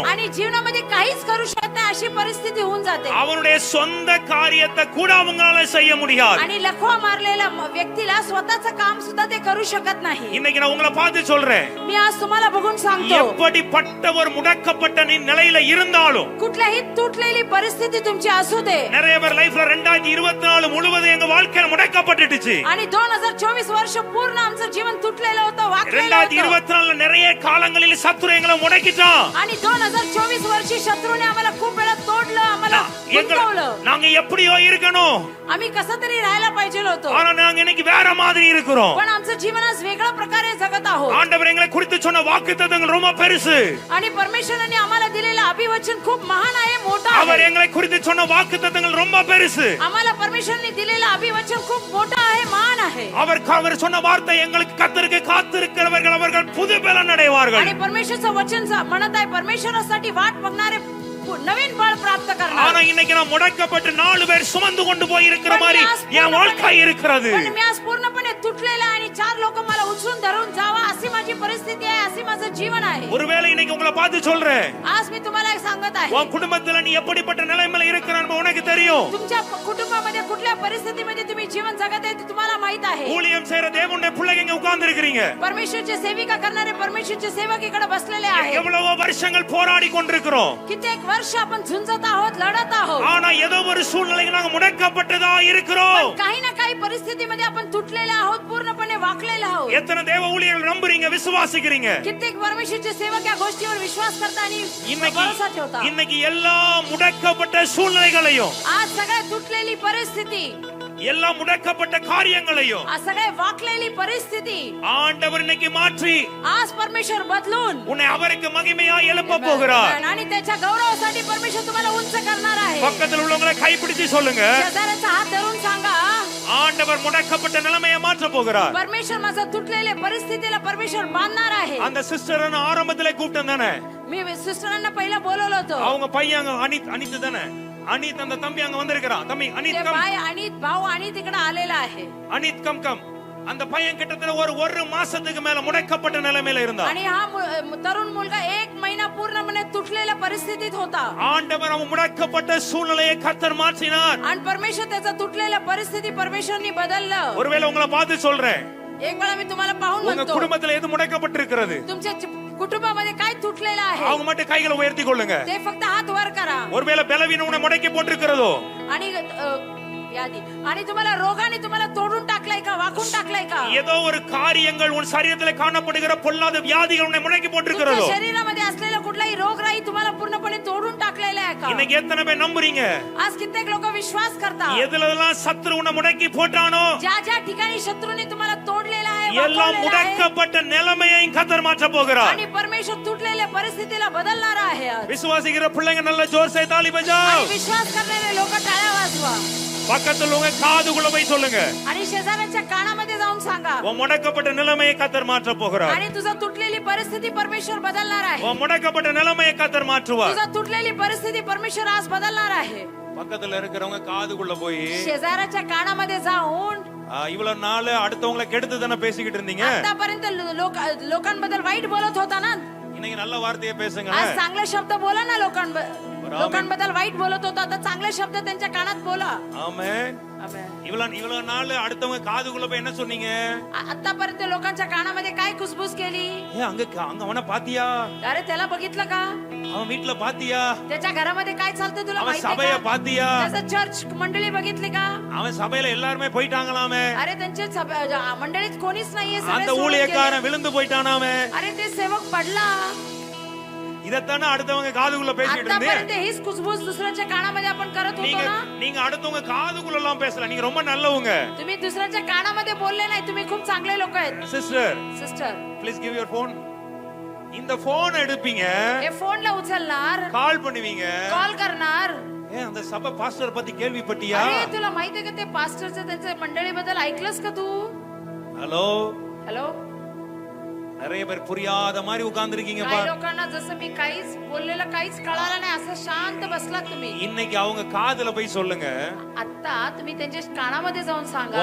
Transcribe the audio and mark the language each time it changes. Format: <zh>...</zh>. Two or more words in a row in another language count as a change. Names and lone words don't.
<mr>आणि जीवनामध्ये काहीच करू शकत नाही अशी परिस्थिती होऊन जाते.</mr> <ta>அவனுடைய சொந்த காரியத்தை கூட அவங்களால செய்ய முடியாது.</ta> <mr>आणि लखवा मारलेल्या व्यक्तीला स्वतःचं काम सुद्धा ते करू शकत नाही.</mr> <ta>இன்னைக்கு நான் உங்களை பார்த்து சொல்றேன்,</ta> <mr>मी आज तुम्हाला बघून सांगतो,</mr> <ta>எப்படிப்பட்ட ஒரு முடக்கப்பட்ட நிலையில இருந்தாலும்,</ta> <mr>कुठल्याही तुटलेली परिस्थिती तुमची असू दे,</mr> <ta>நிறைய பேர் லைஃப்ல 2024 முழுவதும் எங்க வாழ்க்கையில முடக்கப்பட்டுடுச்சு.</ta> <mr>आणि 2024 वर्ष पूर्ण आमचं जीवन तुटलेलं होतं, वाकलेलं होतं,</mr> <ta>2024 நிறைய காலங்களில் சத்துரு எங்களை முடக்கிட்டான்.</ta> <mr>आणि 2024 वर्षी शत्रूने आम्हाला खूप वेळा तोडलं, आम्हाला गुंतवलं.</mr> <ta>நாங்க எப்படியோ இருக்கணும்,</ta> <mr>आम्ही कसं तरी राहायला पाहिजे होतो,</mr> <ta>ஆனா நாங்க இன்னைக்கு வேற மாதிரி இருக்கிறோம்.</ta> <mr>पण आमचं जीवन आज वेगळ्या प्रकारे जगत आहोत.</mr> <ta>ஆண்டவர் எங்களை குறித்து சொன்ன வாக்குத்தத்தங்கள் ரொம்ப பெருசு.</ta> <mr>आणि परमेश्वराने आम्हाला दिलेलं अभिवचन खूप महान आहे, मोठं</mr> <ta>அவர்</ta> <mr>आहे.</mr> <ta>எங்களை குறித்து சொன்ன வாக்குத்தத்தங்கள் ரொம்ப பெருசு.</ta> <mr>आम्हाला परमेश्वराने दिलेलं अभिवचन खूप मोठं आहे, महान आहे.</mr> <ta>அவர் சொன்ன வார்த்தை எங்களுக்கு கர்த்தருக்கு காத்திருக்கிறவர்கள் அவர்கள் புது பலன் அடைவார்கள்.</ta> <mr>आणि परमेश्वरचं वचन म्हणत आहे, परमेश्वरासाठी वाट बघणारे नवीन बळ प्राप्त करणार.</mr> <ta>ஆனா இன்னைக்கு நான் முடக்கப்பட்டு 4 பேர் சுமந்து கொண்டு போய் இருக்கிற மாதிரி என் வாழ்க்கை இருக்கிறது.</ta> <mr>पण मी आज पूर्णपणे तुटलेला आणि 4 लोक मला उचलून धरून जावा अशी माझी परिस्थिती आहे, अशी माझं जीवन आहे.</mr> <ta>ஒருவேளை இன்னைக்கு உங்களை பார்த்து சொல்றேன்,</ta> <mr>आज मी तुम्हाला एक सांगत आहे,</mr> <ta>உன் குடும்பத்துல நீ எப்படிப்பட்ட நிலைமையில இருக்கிறான்னு உனக்கு தெரியும்.</ta> <mr>तुमच्या कुटुंबामध्ये कुठल्या परिस्थितीमध्ये तुम्ही जीवन जगत आहे ते तुम्हाला माहित आहे.</mr> <ta>ஊழியம் செய்யற தேவனுடைய பிள்ளைங்க இங்க உட்கார்ந்து இருக்கிறீங்க.</ta> <mr>परमेश्वरचे सेविका करणारे परमेश्वरचे सेवक इकडे बसलेले आहेत.</mr> <ta>எவ்வளவோ வருஷங்கள் போராடி கொண்டிருக்கிறோம்.</ta> <mr>कित्येक वर्ष आपण झुंजत आहोत, लढत आहोत,</mr> <ta>ஆனா ஏதோ ஒரு சூழ்நிலைக்கு நாங்க முடக்கப்பட்டதா இருக்கிறோம்.</ta> <mr>पण काही ना काही परिस्थितीमध्ये आपण तुटलेले आहोत, पूर्णपणे वाकलेले आहोत.</mr> <ta>எத்தனை தேவ ஊழியர்கள் நம்புறீங்க, விசுவாசிக்கிறீங்க?</ta> <mr>कित्येक परमेश्वरचे सेवक या गोष्टीवर विश्वास करतात आणि भरोसा ठेवतात.</mr> <ta>இன்னைக்கு எல்லா முடக்கப்பட்ட சூழ்நிலைகளையும்,</ta> <mr>आज सगळ्या तुटलेली परिस्थिती,</mr> <ta>எல்லா முடக்கப்பட்ட காரியங்களையும்</ta> <mr>आज सगळ्या वाकलेली परिस्थिती</mr> <ta>ஆண்டவர் இன்னைக்கு மாற்றி</ta> <mr>आज परमेश्वर बदलून</mr> <ta>உன்னை அவருக்கு மகிமையா எழுப்ப போகிறார்.</ta> <mr>आणि त्याच्या गौरवासाठी परमेश्वर तुम्हाला उंच करणार आहे.</mr> <ta>பக்கத்துல உள்ளவங்களை கைப்பிடிச்சு சொல்லுங்க,</ta> <mr>शेजाऱ्याचा हात धरून सांगा,</mr> <ta>ஆண்டவர் முடக்கப்பட்ட நிலைமையை மாற்ற போகிறார்.</ta> <mr>परमेश्वर माझा तुटलेल्या परिस्थितीला परमेश्वर बांधणार आहे.</mr> <ta>அந்த சிஸ்டர் ஆரம்பத்திலே கூப்பிட்டேன் தானே,</ta> <mr>मी सिस्टरांना पहिला बोलवलं होतं.</mr> <ta>அவங்க பையன் அனித் தானே, அனித் அந்த தம்பி அங்க வந்திருக்கிறான். தம்பி அனித்</ta> <mr>ते</mr> <ta>கம்,</ta> <mr>बाय आणि भाऊ आणि तिकडे आलेला आहे.</mr> <ta>அனித் கம் கம். அந்த பையன் கிட்டத்தட்ட ஒரு மாசத்துக்கு மேல முடக்கப்பட்ட நிலைமையில இருந்தான்.</ta> <mr>आणि हा तरुण मुलगा 1 महिना पूर्णपणे तुटलेल्या परिस्थितीत होता.</mr> <ta>ஆண்டவர் அவன் முடக்கப்பட்ட சூழ்நிலையை கர்த்தர் மாற்றினார்.</ta> <mr>आणि परमेश्वर त्याचा तुटलेल्या परिस्थिती परमेश्वरनी बदललं.</mr> <ta>ஒருவேளை உங்களை பார்த்து சொல்றேன்,</ta> <mr>एक वेळा मी तुम्हाला पाहून</mr> <ta>உங்க</ta> <mr>म्हणतो,</mr> <ta>குடும்பத்துல எது முடக்கப்பட்டிருக்கிறது</ta> <mr>तुमच्या कुटुंबामध्ये काय तुटलेलं आहे</mr> <ta>அவங்க மட்டும் கைகளை உயர்த்தி கொள்ளுங்க.</ta> <mr>ते फक्त हात वर करा.</mr> <ta>ஒருவேளை பலவீனம் உன்னை முடக்கி போட்டிருக்கிறதோ,</ta> <mr>आणि व्याधी आणि तुम्हाला रोगाने तुम्हाला तोडून टाकलाय का वाकून टाकलाय का</mr> <ta>ஏதோ ஒரு காரியங்கள் உன் சரீரத்திலே காணப்படுகிற பொல்லாத வியாதிகள் உன்னை முடக்கி போட்டிருக்கிறதோ</ta> <mr>तुमच्या शरीरामध्ये असलेला कुठलाही रोगराई तुम्हाला पूर्णपणे तोडून टाकलेला आहे का</mr> <ta>இன்னைக்கு எத்தனை பேர் நம்புறீங்க</ta> <mr>आज कित्येक लोक विश्वास करतात</mr> <ta>எதுலெல்லாம் சத்துரு உன்னை முடக்கி போட்டானோ</ta> <mr>ज्या ज्या ठिकाणी शत्रूने तुम्हाला तोडलेला आहे</mr> <ta>எல்லாம்</ta> <mr>वाकवलेला आहे,</mr> <ta>முடக்கப்பட்ட நிலைமையையும் கர்த்தர் மாற்ற போகிறார்</ta> <mr>आणि परमेश्वर तुटलेल्या परिस्थितीला बदलणारा आहे आज.</mr> <ta>விசுவாசிக்கிற பிள்ளைங்க நல்ல</ta> <hi>ज़ोर से ताली बजाओ</hi> <mr>आणि विश्वास करणारे लोक टाळ्या वाजवा</mr> <ta>பக்கத்துல உங்க காதுக்குள்ள போய் சொல்லுங்க</ta> <mr>आणि शेजाऱ्याच्या कानामध्ये जाऊन सांगा</mr> <ta>உன் முடக்கப்பட்ட நிலைமையை கர்த்தர் மாற்ற போகிறார்</ta> <mr>आणि तुझं तुटलेली परिस्थिती परमेश्वर बदलणार आहे</mr> <ta>உன் முடக்கப்பட்ட நிலைமையை கர்த்தர் மாற்றுவார்</ta> <mr>तुझं तुटलेली परिस्थिती परमेश्वर आज बदलणार आहे</mr> <ta>பக்கத்துல இருக்கிறவங்க காதுக்குள்ள போய்</ta> <mr>शेजाऱ्याच्या कानामध्ये जाऊन</mr> <ta>இவ்வளவு நாள் அடுத்தவங்களை கெடுத்து தானே பேசிக்கிட்டு இருந்தீங்க</ta> <mr>आतापर्यंत लोकांबद्दल वाईट बोलत होता ना</mr> <ta>இன்னைக்கு நல்ல வார்த்தையை பேசுங்க</ta> <mr>आज चांगले शब्द बोला ना लोकांबद्दल वाईट बोलत होता आता चांगले शब्द त्यांच्या कानात बोला</mr> <ta>ஆமென் இவ்வளவு நாள் அடுத்தவங்க காதுக்குள்ள போய் என்ன சொன்னீங்க</ta> <mr>आतापर्यंत लोकांच्या कानामध्ये काय कुसबुस केली</mr> <ta>அங்க அவன பாத்தியா</ta> <mr>अरे त्याला बघितलं का</mr> <ta>அவன் வீட்டுல பாத்தியா</ta> <mr>त्याच्या घरामध्ये काय चालतं तुला</mr> <ta>அவன்</ta> <mr>माहिती</mr> <ta>சபைய</ta> <mr>आहे का</mr> <ta>பாத்தியா</ta> <mr>त्याचं चर्च मंडळी बघितली का</mr> <ta>அவன் சபையில எல்லாருமே போயிட்டாங்களாமே</ta> <mr>अरे त्यांच्या मंडळीत कोणीच नाहीये सगळे</mr> <ta>அந்த</ta> <mr>सोडून</mr> <ta>ஊழியக்காரன்</ta> <mr>गेले.</mr> <ta>விழுந்து போயிட்டானாமே</ta> <mr>अरे ते सेवक पडला</mr> <ta>இதத்தானே அடுத்தவங்க காதுக்குள்ள பேசிட்டு இருந்தீங்க</ta> <mr>आतापर्यंत हीच कुसबुस दुसऱ्याच्या कानामध्ये आपण करत होतो</mr> <ta>நீங்க</ta> <mr>ना</mr> <ta>நீங்க அடுத்தவங்க காதுக்குள்ள எல்லாம் பேசல நீங்க ரொம்ப நல்லவங்க</ta> <mr>तुम्ही दुसऱ्याच्या कानामध्ये बोलले नाही तुम्ही खूप चांगले लोक आहेत</mr> <ta>சிஸ்டர்</ta> <mr>सिस्टर</mr> <en>please give your phone</en> <ta>இந்த போன் எடுப்பீங்க</ta> <mr>हे फोनला उचलणार</mr> <ta>கால் பண்ணுவீங்க</ta> <mr>कॉल करणार</mr> <ta>அந்த சபை பாஸ்டர் பத்தி கேள்விப்பட்டியா</ta> <mr>अरे तुला माहितीये का ते पास्टरचं त्यांच्या मंडळीबद्दल ऐकलंस का तू</mr> <ta>ஹலோ</ta> <mr>हॅलो</mr> <ta>நிறைய பேர் புரியாத மாதிரி உட்கார்ந்திருக்கீங்க</ta> <mr>काही लोकांना जसं मी काहीच बोललेलं काहीच कळालं नाही असं शांत बसलात तुम्ही</mr> <ta>இன்னைக்கு அவங்க காதுல போய் சொல்லுங்க</ta> <mr>आता तुम्ही त्यांच्या कानामध्ये जाऊन सांगा</mr>